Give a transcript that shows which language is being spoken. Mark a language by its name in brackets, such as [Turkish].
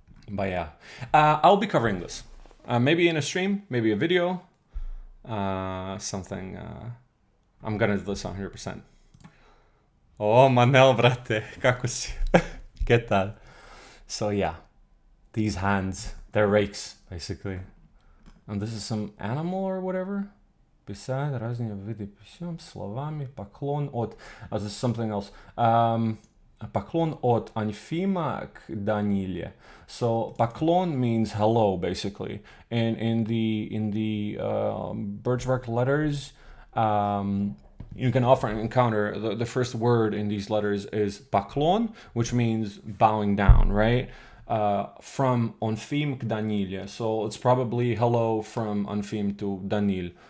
[English] But yeah, I'll be covering this. Maybe in a stream, maybe a video, something. I'm gonna do this 100%. Oh, Manel, brate, kako si? Get that. So yeah, these hands, they're rakes, basically. And this is some animal or whatever. [Russian] Писать разные виды писем словами поклон от... [English] this is something else. [Russian] Поклон от Onfima к Даниле. [English] So поклон means hello, basically. And in the Birchbark letters, you can often encounter the first word in these letters is paklon, which means bowing down, right? From Onfim k Danilje. So it's probably hello from Onfim to Danil.